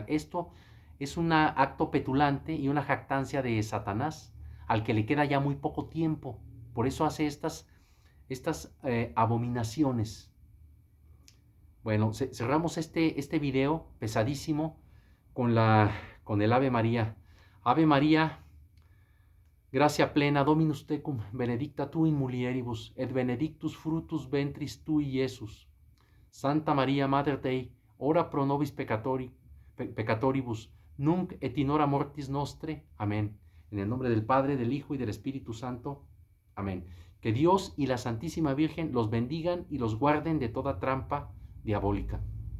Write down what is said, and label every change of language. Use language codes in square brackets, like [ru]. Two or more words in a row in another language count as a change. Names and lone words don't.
[es] Esto es un acto petulante y una jactancia de Satanás, al que le queda ya muy poco tiempo. Por eso hace estas abominaciones. Bueno, cerramos este video pesadísimo con el Ave María. [la] Ave María, gracia plena, Dominus tecum, benedicta tu in mulieribus, et benedictus fructus ventris tui, Iesus. Santa María, Mater Dei, ora pro nobis peccatoribus, nunc et in hora mortis nostre. [es] Amén. En el nombre del Padre, del Hijo y del Espíritu Santo. Amén. Que Dios y la Santísima Virgen los bendigan y los guarden de toda trampa diabólica.